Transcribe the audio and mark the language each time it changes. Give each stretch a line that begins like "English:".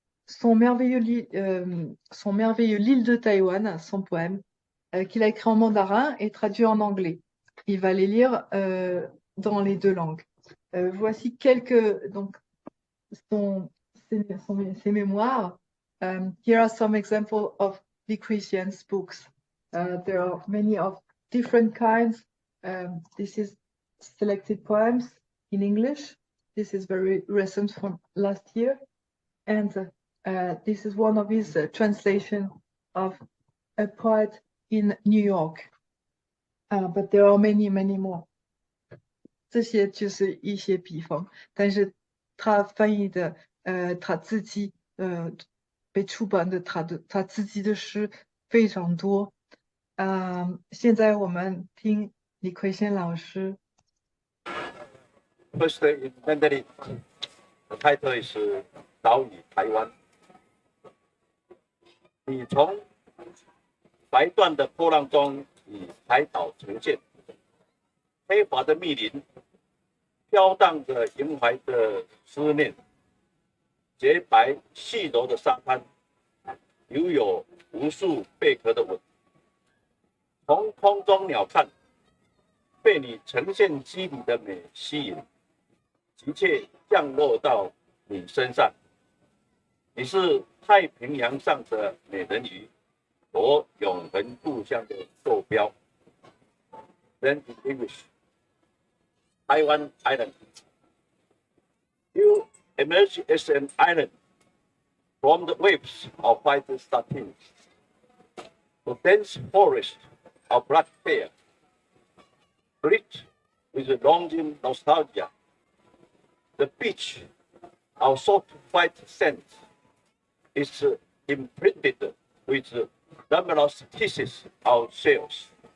French: son merveilleux L'île de Taïwan, son poème, qu'il a écrit en mandarin et traduit en anglais. Il va les lire dans les deux langues. Voici quelques, donc, ses mémoires.
English: Here are some examples of the Kuei-shien's books. There are many of different kinds. This is selected poems in English. This is very recent from last year. And this is one of his translation of a poet in New York. But there are many, many more.
Chinese: 这些就是一些笔锋，但是他翻译的他自己被出版的他自己的诗非常多。现在我们听李奎先老师。
English: First in Mandarin, the title is
Chinese: 岛屿台湾。你从白断的波浪中以海岛呈现，黑华的密林，飘荡着萦怀的思念，洁白细柔的沙滩，留有无数贝壳的吻。从空中鸟瞰，被你呈现肌理的美吸引，急切降落到你身上。你是太平洋上的美人鱼，我永恒故乡的坐标。
English: Then in English, Taiwan Island. You emerge as an island from the waves of white satin, the dense forest of black hair, rich with longing nostalgia, the beach of soft white sand is imprinted with numerous pieces of shells.